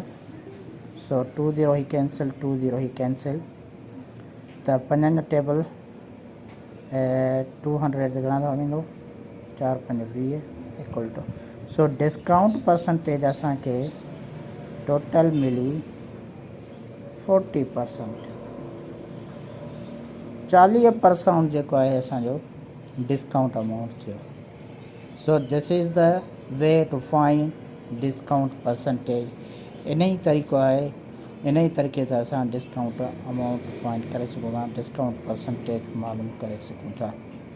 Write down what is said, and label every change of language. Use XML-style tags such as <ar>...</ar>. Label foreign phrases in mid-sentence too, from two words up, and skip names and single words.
<sd>सो 20 ही कैंसिल 20 ही कैंसिल. त पंजनि जो टेबल 200 जे घणा थींदो 4 5 20</sd> <en>equal to.</en> <sd>सो</sd> <en>discount percentage</en> <sd>असांखे टोटल मिली 40%. 40% जेको आहे असांजो</sd> <en>discount amount</en> <sd>थियो.</sd> <en>So this is the way to find discount percentage.</en> <sd>इन ई तरीक़ो आहे. इन ई तरीक़े सां असां</sd> <en>discount amount find</en> <sd>करे सघूं था.</sd> <en>discount percentage</en> <sd>मालूम करे सघूं था.</sd>